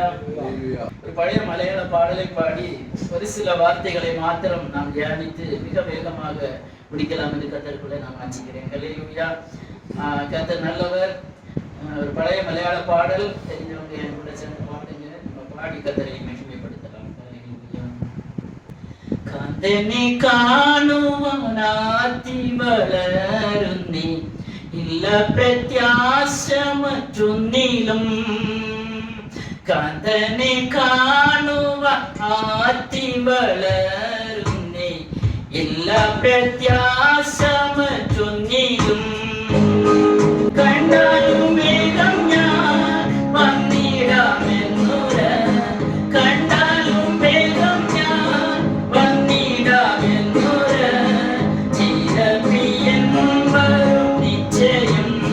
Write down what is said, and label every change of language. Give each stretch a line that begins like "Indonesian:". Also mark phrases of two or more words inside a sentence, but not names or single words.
Tamil: ஒரு பழைய மலையாள பாடலை பாடி ஒரு சில வார்த்தைகளை மாத்திரம் நாம் தியானித்து மிக வேகமாக முடிக்கலாம் என்று கர்த்தருக்குள்ளே நான் வாஞ்சிக்கிறேன். ஹல்லேலூயா. கர்த்தர் நல்லவர். ஒரு பழைய மலையாள பாடல் தெரிஞ்சவங்க என் கூட சேர்ந்து பாடுங்க. நம்ம பாடி கர்த்தரை மகிமைப்படுத்தலாம். ஹல்லேலூயா.
Malayalam: കാന്തനെ കാണുവാനാത്തി വളരുന്നേ ഇല്ല പ്രത്യാശ മറ്റൊന്നിലും കാന്തനെ കാണുവാനാത്തി വളരുന്നേ ഇല്ല പ്രത്യാശ മറ്റൊന്നിലും കണ്ടാലും വേഗം ഞാൻ വന്നിടാമെന്നുര കണ്ടാലും വേഗം ഞാൻ വന്നിടാമെന്നുര ചിരപ്രിയൻ വരും നിശ്ചയം